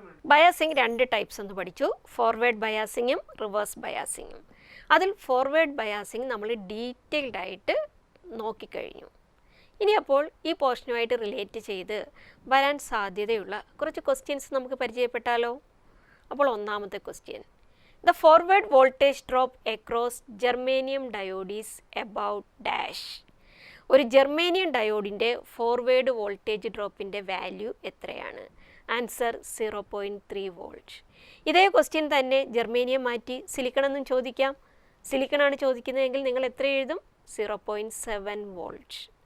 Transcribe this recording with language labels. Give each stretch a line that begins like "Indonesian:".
Malayalam: Biasing 2 types എന്ന് പഠിച്ചു. Forward ബയാസിങ്ങും reverse ബയാസിങ്ങും. അതിൽ ഫോർവേഡ് ബയാസിംഗ് നമ്മൾ ഡീറ്റെയിൽഡ് ആയിട്ട് നോക്കിക്കഴിഞ്ഞു. ഇനി അപ്പോൾ ഈ പോർഷനുമായിട്ട് റിലേറ്റ് ചെയ്ത് വരാൻ സാധ്യതയുള്ള കുറച്ച് ക്വസ്റ്റ്യൻസ് നമുക്ക് പരിചയപ്പെട്ടാലോ? അപ്പോൾ ഒന്നാമത്തെ question,
English: the forward voltage drop across germanium diode is about dash.
Malayalam: ഒരു ജെർമേനിയം ഡയോഡിൻ്റെ ഫോർവേഡ് വോൾട്ടേജ് ഡ്രോപ്പിൻ്റെ വാല്യൂ എത്രയാണ്? Answer 0.3 volt. ഇതേ ക്വസ്റ്റ്യൻ തന്നെ ജെർമേനിയം മാറ്റി സിലിക്കൺ എന്നും ചോദിക്കാം. സിലിക്കണാണ് ചോദിക്കുന്നതെങ്കിൽ നിങ്ങൾ എത്ര എഴുതും? 0.7 വോൾട്ട്.